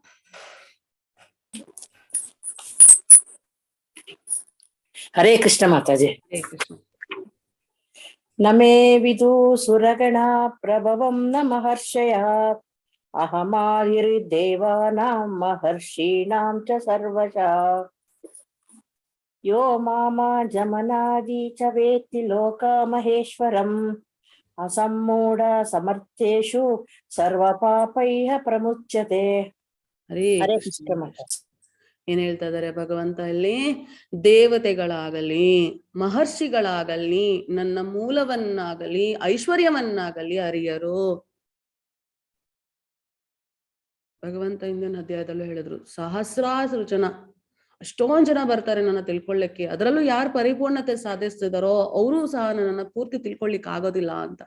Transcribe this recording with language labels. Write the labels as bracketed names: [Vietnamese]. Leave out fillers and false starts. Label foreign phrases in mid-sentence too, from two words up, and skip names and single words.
[Kannada] ಹರೇ ಕೃಷ್ಣ ಮಾತಾಜಿ. ಹರೇ ಕೃಷ್ಣ. [Sanskrit] ನಮೇ ವಿದು ಸುರಗಣ ಪ್ರಭವಂ ನ ಮಹರ್ಷಯ, ಅಹಮಾದಿರ್ದೇವಾನಾಂ ಮಹರ್ಷೀಣಾಂ ಚ ಸರ್ವಶಃ. ಯೋ ಮಾಮಾ ಜಮನಾದಿ ಚ ವೇತ್ತಿ ಲೋಕ ಮಹೇಶ್ವರಂ, ಅಸಮ್ಮೂಢ ಸಮರ್ಥೇಷು ಸರ್ವ ಪಾಪೈಃ ಪ್ರಮುಚ್ಯತೆ. [Kannada] ಹರೇ ಕೃಷ್ಣ ಮಾತಾಜಿ. ಏನ್ ಹೇಳ್ತಾ ಇದಾರೆ ಭಗವಂತ ಇಲ್ಲಿ? ದೇವತೆಗಳಾಗಲಿ ಮಹರ್ಷಿಗಳಾಗಲಿ ನನ್ನ ಮೂಲವನ್ನಾಗಲಿ ಐಶ್ವರ್ಯವನ್ನಾಗಲಿ ಅರಿಯರು. ಭಗವಂತ ಹಿಂದಿನ ಅಧ್ಯಾಯದಲ್ಲೂ ಹೇಳಿದ್ರು, ಸಹಸ್ರಾರು ಜನ, ಅಷ್ಟೊಂದ್ ಜನ ಬರ್ತಾರೆ ನನ್ನ ತಿಳ್ಕೊಳ್ಳಿಕ್ಕೆ, ಅದರಲ್ಲೂ ಯಾರು ಪರಿಪೂರ್ಣತೆ ಸಾಧಿಸ್ತಿದಾರೋ ಅವರು ಸಹ ನನ್ನನ್ನ ಪೂರ್ತಿ ತಿಳ್ಕೊಳ್ಳಿಕ್ ಆಗೋದಿಲ್ಲ ಅಂತ.